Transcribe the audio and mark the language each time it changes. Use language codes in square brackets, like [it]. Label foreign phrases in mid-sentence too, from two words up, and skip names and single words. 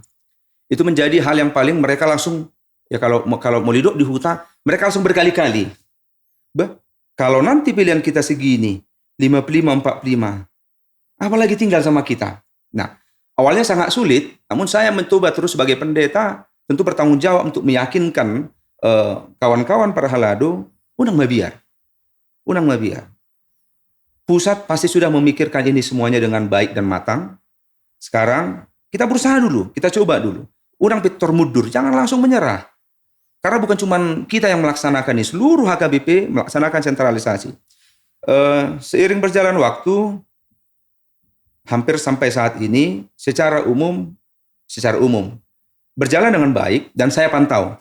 [id] Itu menjadi hal yang paling mereka langsung, ya kalau mau hidup di hutan, mereka langsung berkali-kali. Kalau nanti pilihan kita segini, 55-45, apalagi tinggal sama kita. Nah, awalnya sangat sulit, namun saya mencoba terus sebagai pendeta, tentu bertanggung jawab untuk meyakinkan kawan-kawan para halado, [bbc] unang mabiar. [id] Pusat pasti sudah memikirkan ini semuanya dengan baik dan matang. Sekarang kita berusaha dulu, kita coba dulu. [bbc] Unang pitor [id] mundur, jangan langsung menyerah. Karena bukan cuma kita yang melaksanakan ini, seluruh HKBP melaksanakan sentralisasi. Seiring berjalan waktu, hampir sampai saat ini, secara umum berjalan dengan baik dan saya pantau.